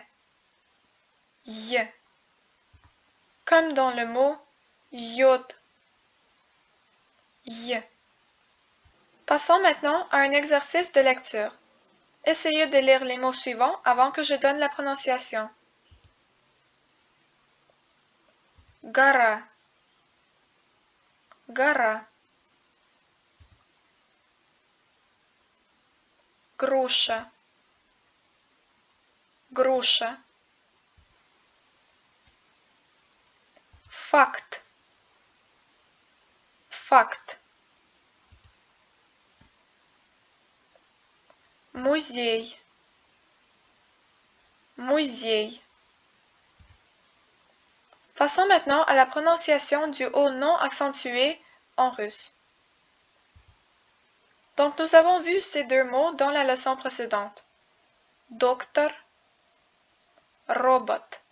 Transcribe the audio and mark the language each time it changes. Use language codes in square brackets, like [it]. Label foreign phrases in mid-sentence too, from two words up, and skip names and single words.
[fr] Y. Comme dans le mot yacht. Y. Passons maintenant à un exercice de lecture. Essayez de lire les mots suivants avant que je donne la prononciation. [ru] Gora. Gora. Груша. Груша. Факт. Факт. Музей. Музей. [fr] Passons maintenant à la prononciation du O non accentué en russe. Donc nous avons vu ces deux mots dans la leçon précédente. Docteur, robot.